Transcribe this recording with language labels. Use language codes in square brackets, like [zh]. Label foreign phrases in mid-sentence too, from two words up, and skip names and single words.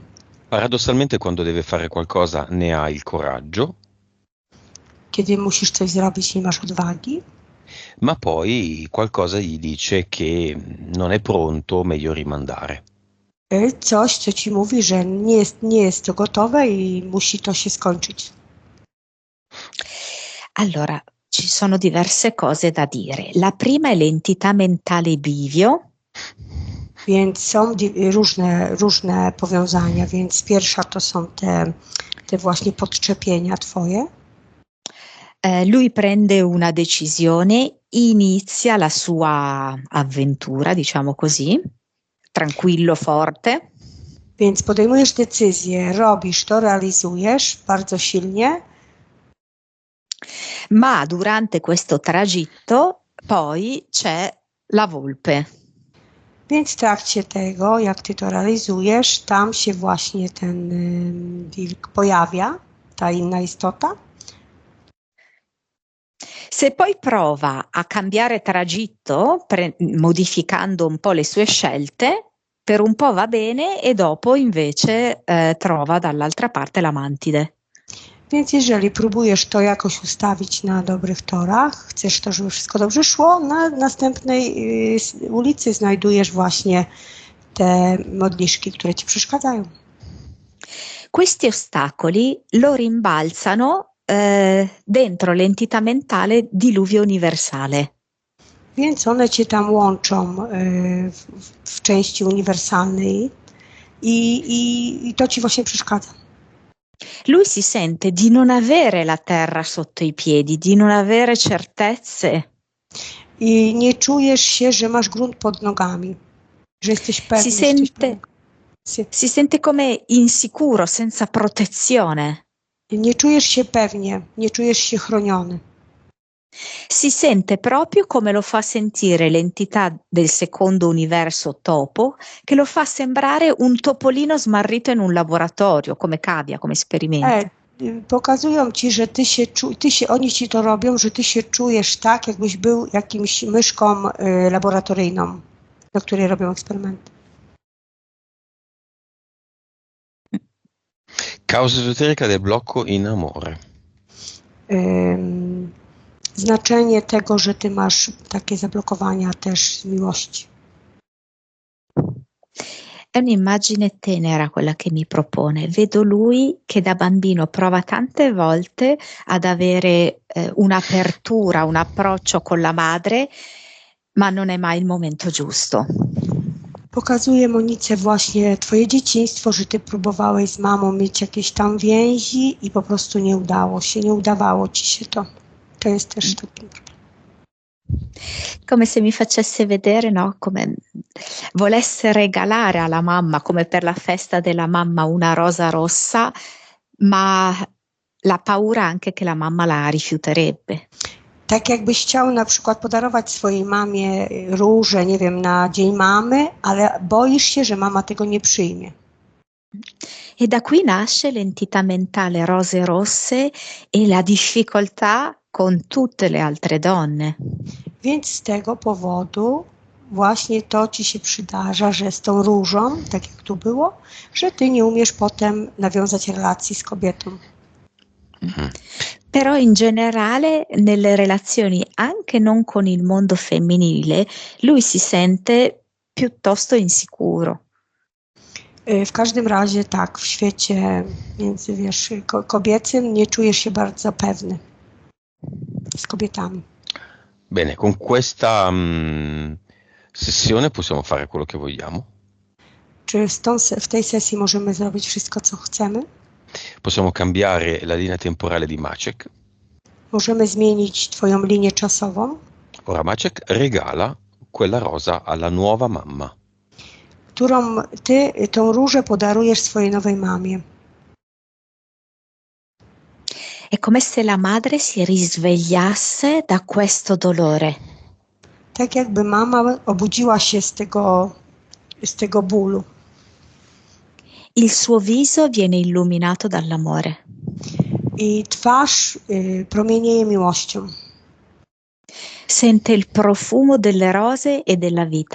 [it] Paradossalmente quando deve fare qualcosa ne ha il coraggio. [pl] kiedy musisz coś zrobić, nie masz odwagi. [it] ma poi qualcosa gli dice che non è pronto, meglio rimandare. [pl] Coś, co ci mówi, że nie jest to gotowe i musi to się skończyć. [it] Allora, ci sono diverse cose da dire. La prima è l'entità mentale bivio. [pl] Więc są różne powiązania, więc pierwsza to są te właśnie podczepienia twoje. [it] Lui prende una decisione, inizia la sua avventura, diciamo così, tranquillo, forte. [pl] Więc podejmujesz decyzję, robisz to, realizujesz bardzo silnie. [it] Ma durante questo tragitto poi c'è la volpe. [pl] Więc w trakcie tego, jak ty to realizujesz, tam się właśnie ten wilk pojawia, ta inna istota. [it] Se poi prova a cambiare tragitto, modificando un po' le sue scelte, per un po' va bene e dopo invece trova dall'altra parte la mantide. [pl] Więc jeżeli próbujesz to jakoś ustawić na dobrych torach, chcesz to, żeby wszystko dobrze szło, na następnej ulicy znajdujesz właśnie te modliszki, które ci przeszkadzają. [it] Questi ostacoli lo rimbalzano dentro l'entità mentale diluvio universale. [pl] Więc one cię tam łączą w części uniwersalnej i to ci właśnie przeszkadza. [it] Lui si sente di non avere la terra sotto i piedi, di non avere certezze. [pl] I nie czujesz się, że masz grunt pod nogami, że jesteś pewny. [it] Si sente come insicuro, senza protezione. [pl] Nie czujesz się pewnie, nie czujesz się chroniony. [it] Si sente proprio come lo fa sentire l'entità del secondo universo topo, che lo fa sembrare un topolino smarrito in un laboratorio, come cavia, come esperimento. [pl] Pokazują ci, że oni ci to robią, że ty się czujesz tak, jakbyś był jakimś myszką laboratoryjną, na której robią eksperymenty. [it] Causa esoterica del blocco in amore. [pl] Znaczenie tego, że ty masz takie zablokowania też z miłości. [it] È un'immagine tenera quella che mi propone. Vedo lui che da bambino prova tante volte ad avere un'apertura, un approccio con la madre, ma non è mai il momento giusto. [pl] Pokazuje Monice właśnie twoje dzieciństwo, że ty próbowałeś z mamą mieć jakieś tam więzi i po prostu nie udawało ci się to. To jest też taki problem. [it] Come se mi facesse vedere, no? Come volesse regalare alla mamma, come per la festa della mamma, una rosa rossa, ma la paura anche che la mamma la rifiuterebbe. [pl] Tak jakbyś chciał na przykład podarować swojej mamie różę, nie wiem, na Dzień Mamy, ale boisz się, że mama tego nie przyjmie. [it] E da qui nasce l'entità mentale rose rosse e la difficoltà con tutte le altre donne. [pl] Więc z tego powodu właśnie to ci się przydarza, że z tą różą, tak jak tu było, że ty nie umiesz potem nawiązać relacji z kobietą. [it] Però in generale nelle relazioni anche non con il mondo femminile lui si sente piuttosto insicuro. [pl] W każdym razie tak, w świecie kobiecym nie czujesz się bardzo pewny z kobietami. [it] Bene, con questa sessione possiamo fare quello che vogliamo? [pl] Czy w tej sesji możemy zrobić wszystko, co chcemy? [it] Possiamo cambiare la linea temporale di Maciek. [pl] Możemy zmienić twoją linię czasową. [it] Ora Maciek regala quella rosa alla nuova mamma. [pl] Którą ty tą różę podarujesz swojej nowej mamie. [it] È come se la madre si risvegliasse da questo dolore. [pl] Tak jakby mama obudziła się z tego bólu. [it] Il suo viso viene illuminato dall'amore. [pl] I twarz promienieje miłością. [it] Sente il profumo delle rose e della vita.